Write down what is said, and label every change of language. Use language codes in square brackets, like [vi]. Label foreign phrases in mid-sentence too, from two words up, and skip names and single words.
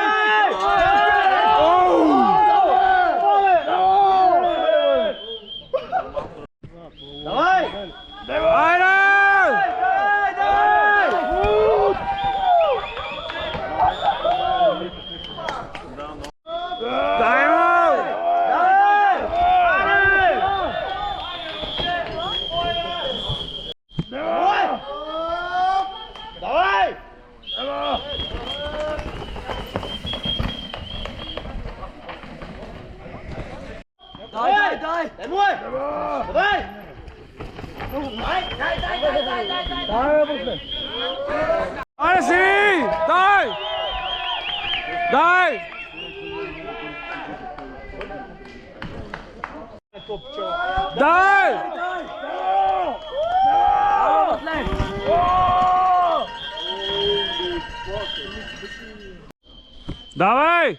[ru] Давай! [sr] Ajde! Dajmo! [pl] Dawaj! Daj! Dawaj! Dawaj! [sr] Ajde svi! Daj! Daj! Daj! [ru] Давай!